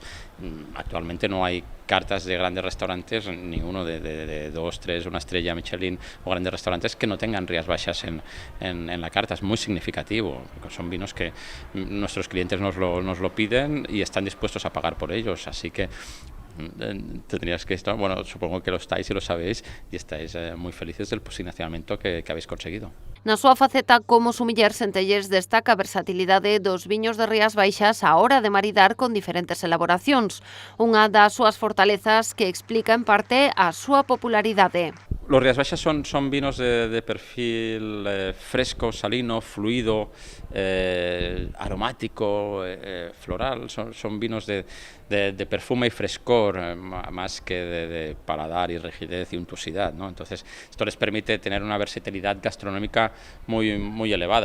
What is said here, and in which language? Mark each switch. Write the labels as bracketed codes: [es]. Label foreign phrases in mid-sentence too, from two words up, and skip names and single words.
[es] Actualmente no hay cartas de grandes restaurantes, ninguno de 2, 3, una estrella Michelin o grandes restaurantes que no tengan Rías Baixas en la carta. Es muy significativo, porque son vinos que nuestros clientes nos lo piden y están dispuestos a pagar por ellos, así que tendrías que estar, bueno, supongo que lo estáis y lo sabéis, y estáis muy felices del posicionamiento que habéis conseguido. [gl] Na súa faceta como sumiller, Centelles destaca a versatilidade dos viños de Rías Baixas á hora de maridar con diferentes elaboracións, unha das súas fortalezas que explica en parte a súa popularidade. [es] Los Rías Baixas son vinos de perfil fresco, salino, fluido, aromático, floral. Son vinos de perfume y frescor, más que de paladar y rigidez y untuosidad, ¿no? Entonces, esto les permite tener una versatilidad gastronómica muy elevada.